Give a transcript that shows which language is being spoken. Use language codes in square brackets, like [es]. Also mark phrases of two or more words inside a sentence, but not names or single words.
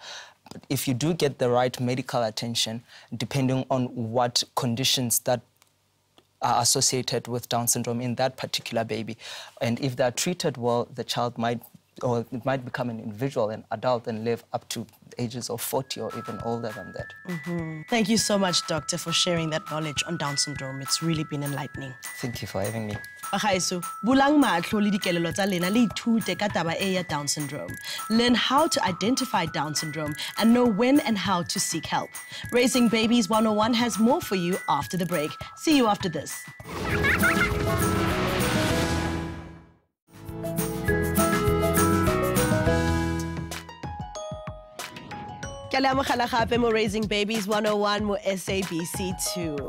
[en] But if you do get the right medical attention, depending on what conditions that are associated with Down syndrome in that particular baby. And if they're treated well, the child might become an individual, an adult, and live up to ages of 40 or even older than that. Thank you so much, Doctor, for sharing that knowledge on Down syndrome. It's really been enlightening. Thank you for having me. [tn] Bagaiso, bulang mahlo le dikelelo tsa lena le ithute ka taba e ya [en] Down syndrome. Learn how to identify Down syndrome and know when and how to seek help. Raising Babies 101 has more for you after the break. See you after this. Raising Babies 101 mo SABC 2.